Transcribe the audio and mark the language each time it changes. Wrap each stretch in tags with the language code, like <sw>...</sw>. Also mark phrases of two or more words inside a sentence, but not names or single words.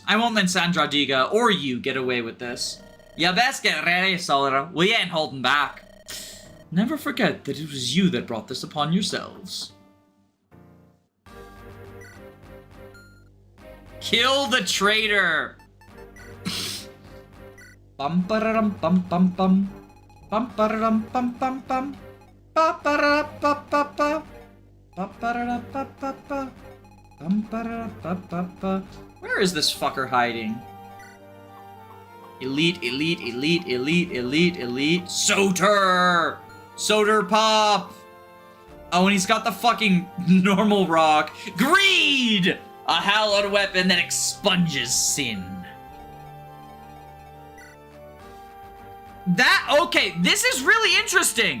<en>I won't let Sandra Diga or you get away with this. You best get ready, Soder. We ain't holding back. Never forget that it was you that brought this upon yourselves. Kill the traitor! Bum ba-da-dum bum bum bum. Bum ba-da-dum bum bum bum. Ba ba ba ba ba. Ba ba ba ba ba. Bum ba ba ba ba. Where is this fucker hiding? Elite, elite, elite, elite, elite, elite. Soder! Soder pop! Oh, and he's got the fucking normal rock. Greed! A hallowed weapon that expunges sin. Okay, this is really interesting.</en>